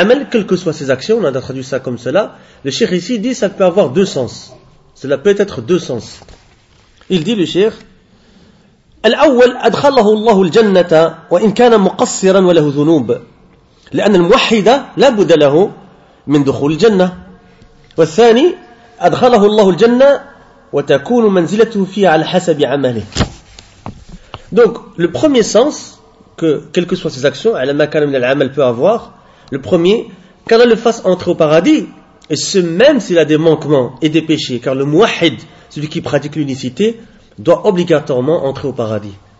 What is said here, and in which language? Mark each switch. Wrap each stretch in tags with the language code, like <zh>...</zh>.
<fr>Quelles que soient ses actions, on a traduit ça comme cela. Le cheikh ici dit ça peut avoir deux sens. Cela peut être deux sens. Il dit le cheikh,</fr> <ar>الأول أدخله الله الجنة وإن كان مقصرا وله ذنوب لأن الموحد لا بد له من دخول الجنة. والثاني أدخله الله الجنة وتكون منزلته فيها على حسب عمله.</ar> <fr>Donc le premier sens, que quelles que soient ses actions, à la makana min al-amal peut avoir. Le premier, qu'Allah le fasse entrer au paradis, et ce même s'il a des manquements et des péchés, car le muwahhid, celui qui pratique l'unicité, doit obligatoirement entrer au paradis.</fr>